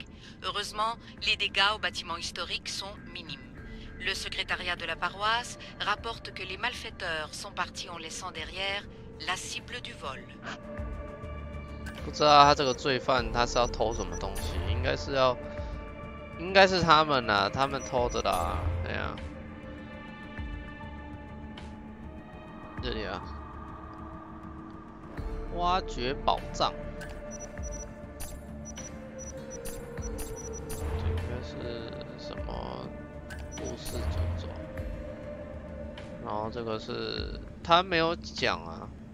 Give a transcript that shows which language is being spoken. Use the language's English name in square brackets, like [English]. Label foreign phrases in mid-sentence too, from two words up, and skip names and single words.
[French] Heureusement, les dégâts au bâtiment historique sont minimes. Le secrétariat de la paroisse rapporte que les malfaiteurs sont partis en laissant derrière la cible du vol. [Chinese] 不知道他这个罪犯他是要偷什么东西，应该是他们啦，他们偷的啦，对呀、这里啊，挖掘宝藏，这应该是什么故事走走，然后这个是他没有讲啊。